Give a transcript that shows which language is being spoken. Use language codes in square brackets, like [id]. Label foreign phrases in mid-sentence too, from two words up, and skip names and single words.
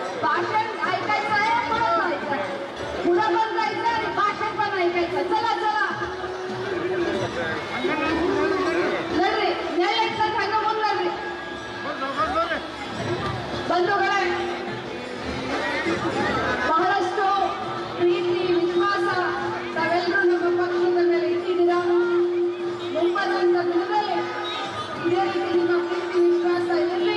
[mr] भाषण ऐकायचं आहे, परत जायचं, पुढं पण जायचं आणि भाषण पण ऐकायचं. चला चला [kn] नड्री ನ್ಯಾಯಕ್ಕಾಗಿ ಹಂಗ ಮುಂದ್ರಿ ಬಂಧುಗಳೇ, ಬಹಳಷ್ಟು ಪ್ರೀತಿ ವಿಶ್ವಾಸ ತಾವೆಲ್ಲರೂ ನಮ್ಮ ಪಕ್ಷದ ಮೇಲೆ ಇಟ್ಟಿದ್ದೀರಾ. ಮುಂಬರುವಂತ ದಿನದಲ್ಲಿ ಇದೇ ರೀತಿ ನಿಮ್ಮ ಪ್ರೀತಿ ವಿಶ್ವಾಸ ಇರಲಿ.